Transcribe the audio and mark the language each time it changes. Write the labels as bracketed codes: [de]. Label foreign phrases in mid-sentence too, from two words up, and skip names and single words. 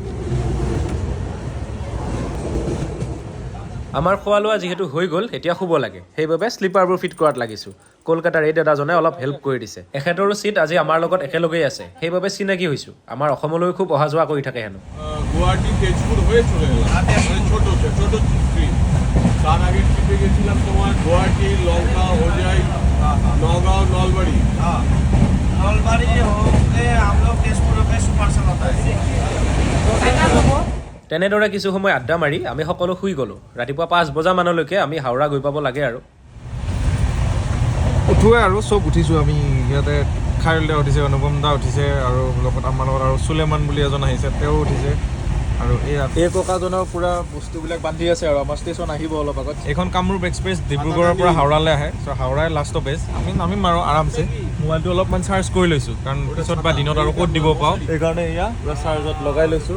[as] আমাৰ খোৱা লোৱা যিহেতু হৈ গ'ল এতিয়া শুব লাগে সেইবাবে স্লিপাৰবোৰ ফিট কৰাত লাগিছোঁ কলকাতাৰ এই দাদাজনে অলপ হেল্প কৰি দিছে এখেতৰো চিট আজি আমাৰ লগত একেলগেই আছে সেইবাবে চিনাকি হৈছোঁ আমাৰ অসমলৈ খুব অহা যোৱা কৰি থাকে হেনো [bn] গুৱাহাটী তেজপুৰ হয়ে চলে গেল ছোট ট্রেন তার আগে ট্রিপে গেছিলাম তোমার গুয়াহাটি লঙ্কা হোজাই নগাঁও নলবাড়ি [hi] नलबाड़ी होके हम लोग तेजपुर होके सुपर चलाता है [as] তেনেদৰে কিছু সময় আড্ডা মাৰি আমি সকলো শুই গ'লোঁ ৰাতিপুৱা 5 বজামানলৈকে আমি হাওৰা গৈ পাব লাগে আৰু উঠোৱে আৰু চব উঠিছোঁ আমি ইয়াতে খায়ুলদা উঠিছে অনুপম দা উঠিছে আৰু লগত আমাৰ লগত আৰু সুলেমান বুলি এজন আহিছে তেওঁ উঠিছে আৰু এই ককাজনৰ পুৰা বস্তুবিলাক বান্ধি আছে আৰু আমাৰ ষ্টেচন আহিব অলপ আগত এইখন কামৰূপ এক্সপ্ৰেছ ডিব্ৰুগড়ৰ পৰা হাওৰালৈ আহে চ' হাওৰাই লাষ্ট বেছ আমি নামিম আৰু আৰামছে মোবাইলটো অলপমান চাৰ্জ কৰি লৈছোঁ কাৰণ পিছত বা দিনত আৰু ক'ত দিব পাওঁ সেইকাৰণে এয়া পুৰা চাৰ্জত লগাই লৈছোঁ